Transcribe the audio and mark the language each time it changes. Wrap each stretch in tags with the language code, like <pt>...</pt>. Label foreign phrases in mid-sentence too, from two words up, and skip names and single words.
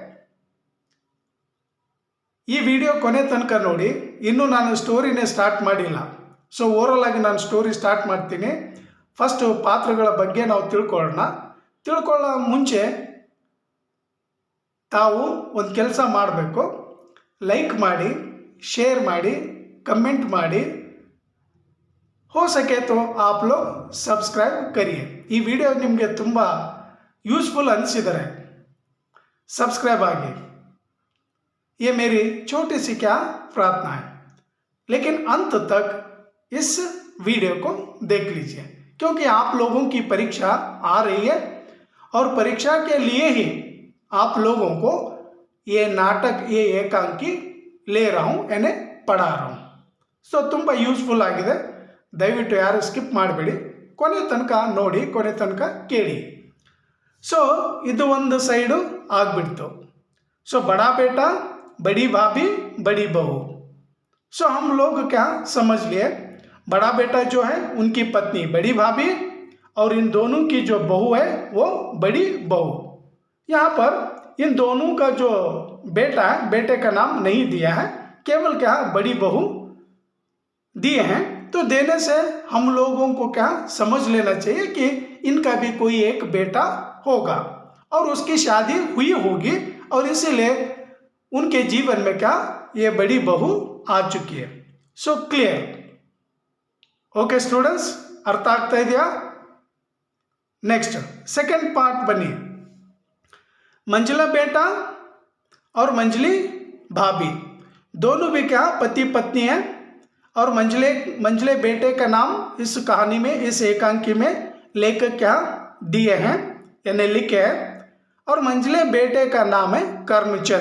<kn>ಈ ವಿಡಿಯೋ ಕೊನೆ ತನಕ ನೋಡಿ, ಇನ್ನೂ ನಾನು</kn> <en>storyne start</en> <kn>ಮಾಡಿಲ್ಲ।</kn> <en>so overall</en> <kn>ಆಗಿ ನಾನು</kn> <en>story start</en> <kn>ಮಾಡ್ತೀನಿ। ಫಸ್ಟು ಪಾತ್ರಗಳ ಬಗ್ಗೆ ನಾವು ತಿಳ್ಕೊಳ್ಳೋ ಮುಂಚೆ ತಾವು ಒಂದು ಕೆಲಸ ಮಾಡಬೇಕು, ಲೈಕ್ ಮಾಡಿ, शेयर ಮಾಡಿ, कमेंट ಮಾಡಿ,</kn> <hi>हो सके तो आप लोग सब्सक्राइब करिए।</hi> <kn>ಈ ವಿಡಿಯೋ ನಿಮಗೆ ತುಂಬ ಯೂಸ್ಫುಲ್ ಅನಿಸಿದರೆ ಸಬ್ಸ್ಕ್ರೈಬ್ ಆಗೆ,</kn> <hi>ये मेरी छोटी सी क्या प्रार्थना है। लेकिन अंत तक इस वीडियो को देख लीजिए, क्योंकि आप लोगों की परीक्षा आ रही है, और परीक्षा के लिए ही आप लोगों को ये नाटक, ये एकांकी ले रहा हूँ, यानी पढ़ा रहा हूँ।</hi> <kn>ಸೊ ತುಂಬ ಯೂಸ್ಫುಲ್ ಆಗಿದೆ, ದಯವಿಟ್ಟು ಯಾರು ಸ್ಕಿಪ್ ಮಾಡಬೇಡಿ, ಕೊನೆ ತನಕ ನೋಡಿ, ಕೊನೆ ತನಕ ಕೇಳಿ। ಸೊ ಇದು ಒಂದು ಸೈಡು ಆಗಿಬಿಡ್ತು।</kn> <hi>ಸೊ बड़ा बेटा बड़ी भाभी बड़ी बहू। सो हम लोग क्या समझ लिए, बड़ा बेटा जो है उनकी पत्नी बड़ी भाभी, और इन दोनों की जो बहू है वो बड़ी बहू। यहाँ पर इन दोनों का जो बेटा है, बेटे का नाम नहीं दिया है, केवल क्या बड़ी बहू दिए हैं। तो देने से हम लोगों को क्या समझ लेना चाहिए कि इनका भी कोई एक बेटा होगा, और उसकी शादी हुई होगी, और इसीलिए उनके जीवन में क्या ये बड़ी बहू आ चुकी है।</hi> <en>So clear? Okay students,</en> <kn>ಅರ್ಥ ಆಗ್ತಾ ಇದೆಯಾ?</kn> <en>next second part</en> <hi>बनिए। मंझला बेटा और मंझली भाभी दोनों भी क्या पति पत्नी है, और मंझले बेटे का नाम इस कहानी में, इस एकांकी में लेखक क्या दिए हैं, यानी लिखे हैं, और मंझले बेटे का नाम है करमचंद।</hi>